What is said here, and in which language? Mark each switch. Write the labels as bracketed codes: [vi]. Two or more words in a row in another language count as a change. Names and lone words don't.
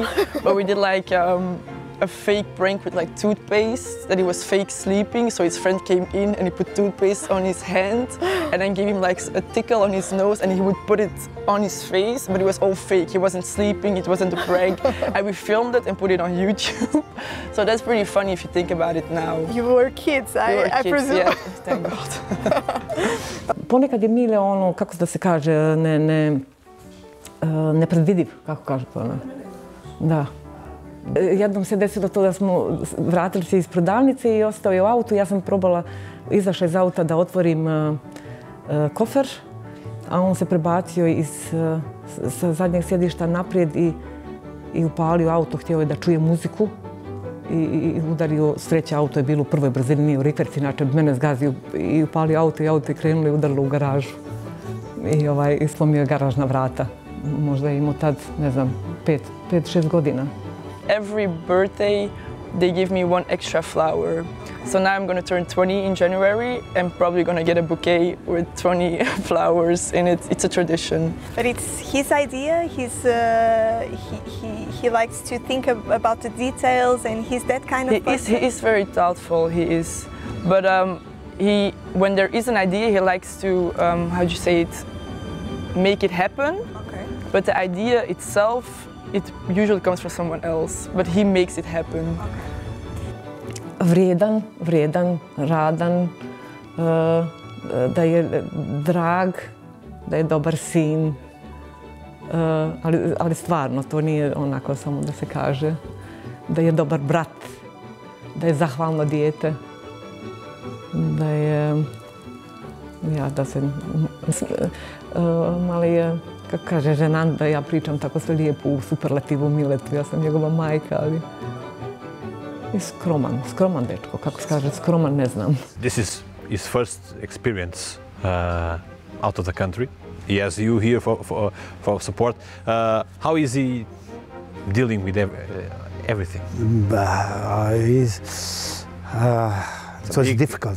[en] But we did like a fake prank with like toothpaste, that he was fake sleeping, so his friend came in and he put toothpaste on his hand and then gave him like a tickle on his nose and he would put it on his face, but it was all fake. He wasn't sleeping, it wasn't a prank. And we filmed it and put it on YouTube. So that's pretty funny if you think about it now. You were kids, I presume. Yeah, thank God. [bs] Ponekad je Mile ono, kako da se kaže, nepredvidiv, kako kaže to ono. Da. Jednom se desilo to da smo vratili se iz prodavnice i ostao je u autu. Ja sam probala, izašla iz auta da otvorim kofer, a on se prebacio sa zadnjeg sjedišta naprijed i upalio auto. Htio je da čuje muziku i udario, sreća, auto je bilo u prvoj brzini, nije u rikverc, inače mene zgazio i upalio auto i auto je krenulo i udarilo u garažu. I slomio je garažna vrata. Možda je imao tad, ne znam, 5-6 godina. [en] Every birthday, they give me one extra flower. So now I'm going to turn 20 in January and probably going to get a bouquet with 20 flowers in it. It's a tradition. But it's his idea. He likes to think about the details, and he's that kind of person. He is very thoughtful. He is, but when there is an idea, he likes to how do you say it, make it happen. Okay. But the idea itself, it usually comes from someone else. But he makes it happen. [bs] Vrijedan, radan, da je drag, da je dobar sin, ali stvarno to nije onako samo da se kaže, da je dobar brat, da je zahvalno dijete, da je, mali je, kako kaže ženant, da ja pričam tako sve lijepo u superlativu Miletu, ja sam njegova majka, ali i skroman dečko, kako se kaže, skroman ne znam. [en] This is his first experience out of the country. He has you here for support. How is he dealing with everything? It was difficult.